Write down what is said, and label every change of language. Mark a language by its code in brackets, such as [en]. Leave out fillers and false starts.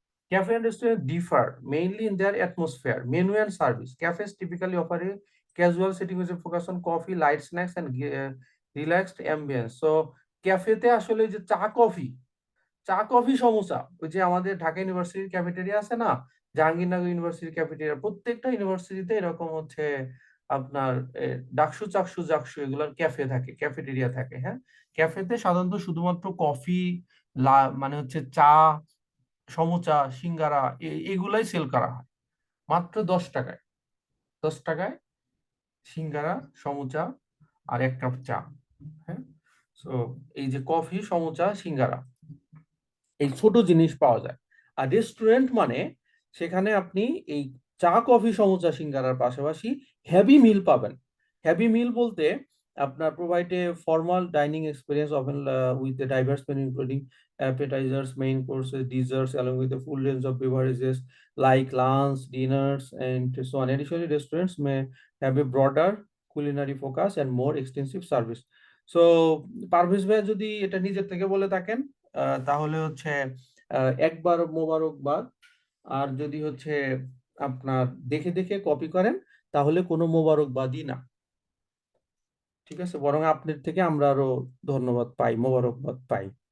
[en] Cafe and restaurants differ mainly in their atmosphere, menu and service. Cafes typically offer a casual setting with a focus on coffee, light snacks, and relaxed ambience. [bn] So, ক্যাফেতে আসলে যে চা coffee samosa, ওই যে আমাদের ঢাকা ইউনিভার্সিটির cafeteria আছে না, জাহাঙ্গীরনগর ইউনিভার্সিটির ক্যাফেটেরিয়া, প্রত্যেকটা ইউনিভার্সিটিতে এরকম হচ্ছে আপনার ডাকসু চাকসু জাকসু এগুলোর ক্যাফে থাকে, ক্যাফেটেরিয়া থাকে। হ্যাঁ, ক্যাফেতে সাধারণত শুধুমাত্র কফি, মানে হচ্ছে চা, সমুচা, সিঙ্গারা, এগুলাই সেল করা হয় মাত্র 10 টাকায়। 10 টাকায় সিঙ্গারা, সমুচা আর 1 কাপ চা। হ্যাঁ, সো এই যে কফি, সমুচা, সিঙ্গারা, এই ছোট জিনিস পাওয়া যায়। আর রেস্টুরেন্ট মানে সেখানে আপনি এই চা, কফি, সমুচা, সিঙ্গারার পাশাপাশি হেভি মিল পাবেন। [en] heavy meal [bn] বলতে আপনার [en] Provide a formal dining experience often with a diverse menu including appetizers, main courses, desserts, along with a full range of beverages like lunch, dinners, and so on. Additionally, restaurants may have a broader culinary focus and more extensive service. [bn] So, Parvez ভাই যদি এটা নিজের থেকে বলে থাকেন, তাহলে হচ্ছে একবার মোবারকবাদ। আর যদি হচ্ছে আপনার দেখে দেখে কপি করেন, তাহলে কোনো মোবারকবাদই না। ঠিক আছে, বরং আপনার থেকে আমরা আরো ধন্যবাদ পাই, মোবারকবাদ পাই।